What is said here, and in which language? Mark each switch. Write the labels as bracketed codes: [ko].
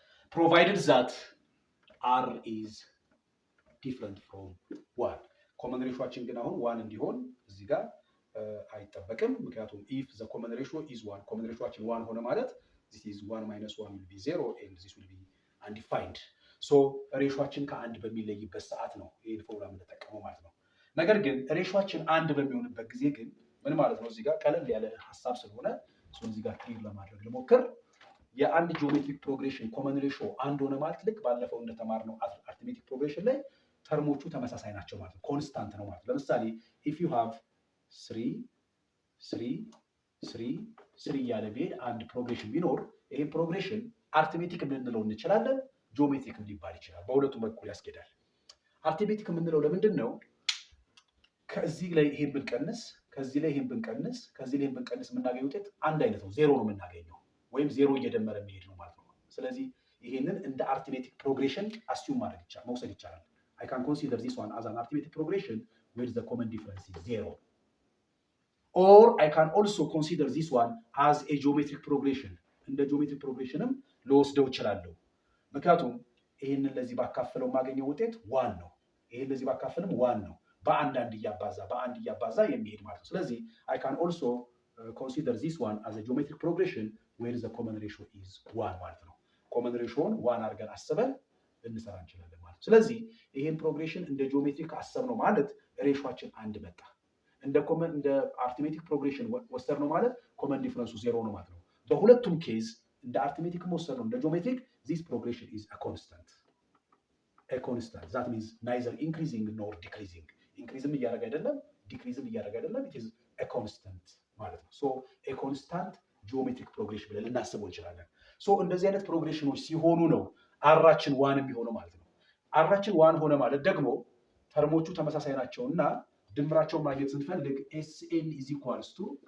[en] Provided that r is different from 1. [am] common ratioችን ግን አሁን 1 እንዲሆን እዚህ ጋር አይጠበቅም። ምክንያቱም [en] if the common ratio is 1 [am] common ratioችን 1 ሆነ ማለት [en] this is 1 minus 1 will be 0 and this will be undefined. [am] so ሬሾችን ከአንድ በሚለይበት ሰዓት ነው ይሄን ፎርሙላ የምንጠቀመው ማለት ነው። ነገር ግን ሬሾችን አንድ በሚሆንበት ጊዜ ግን ምን ማለት ነው? እዚህ ጋር ቀለል ያለ ሐሳብ ስለሆነ እዚህ ጋር ክሊር ለማድረግ ልሞክር። የአንድ ጂኦሜትሪክ ፕሮግሬሽን ኮመን ሬሾ አንድ ሆነ ማለት ልክ ባለፈው እንደተማርነው አርትሜቲክ ፕሮግሬሽን ላይ ተርሞቹ ተመሳሳይ ናቸው ማለት ነው። ኮንስታንት ነው ማለት ነው። ለምሳሌ if you have 3 3 3 3 ያለ ቢሄድ አንድ ፕሮግሬሽን ቢኖር ይሄ ፕሮግሬሽን አርትሜቲክ ልንለው እንችላለን፣ ጂኦሜትሪክ ሊባል ይችላል። በሁለቱም በኩል ያስኬዳል። አርትሜቲክ የምንለው ለምንድን ነው? ከዚህ ላይ ይሄን ብንቀንስ ከዚህ ላይ ይሄን ብንቀንስ ከዚህ ላይ ይሄን ብንቀንስ የምናገኘው ውጤት አንድ አይነት ነው፣ ዜሮ ነው የምናገኘው፣ ወይም ዜሮ እየደመረ የሚሄድ ነው ማለት ነው። ስለዚህ ይሄንን እንደ አርትሜቲክ ፕሮግሬሽን አስዩም ማድረግ ይቻላል፣ መውሰድ ይቻላል። [en] I can consider this one as an arithmetic progression where the common difference is 0. Or I can also consider this one as a geometric progression. [am] እንደ geometric progressionም ልወስደው እችላለሁ። ምክንያቱም ይሄንን ለዚህ ባካፈለው የማገኘው ውጤት 1 ነው። ይሄን ለዚህ ባካፈልም 1 ነው። በአንድ እያባዛ የሚሄድ ማለት ነው። ስለዚህ I can also [en] consider this one as a geometric progression where the common ratio is 1 [am] ማለት ነው። common ratio-ን 1 አድርገን አስበን ልንሰራ እንችላለን ማለት ነው። ስለዚህ ይሄን ፕሮግሬሽን እንደ ጂኦሜትሪክ አሰብነው ማለት ሬሾችን አንድ መጣ። እንደ አርትሜቲክ ፕሮግሬሽን ወሰድነው ማለት ኮመን ዲፈረንሱ 0 ነው ማለት ነው። በሁለቱም ኬዝ እንደ አርትሜቲክ ወሰድነው እንደ ጂኦሜትሪክ [en] this progression is a constant. That means neither increasing nor decreasing. [am] ኢንክሪዝም እያደረገ አይደለም፣ ዲክሪዝም እያደረገ አይደለም። [en] it is a constant [am] ማለት ነው። so a constant geometric progression ብለን ልናስበው እንችላለን። so እንደዚህ አይነት ፕሮግሬሽኖች ሲሆኑ ነው አራችን 1 የሚሆነው ማለት ነው። አራችን 1 ሆነ ማለት ደግሞ ተርሞቹ ተመሳሳይ ናቸውና ድምራቸውን ማግኘት ስንፈልግ SN is equals to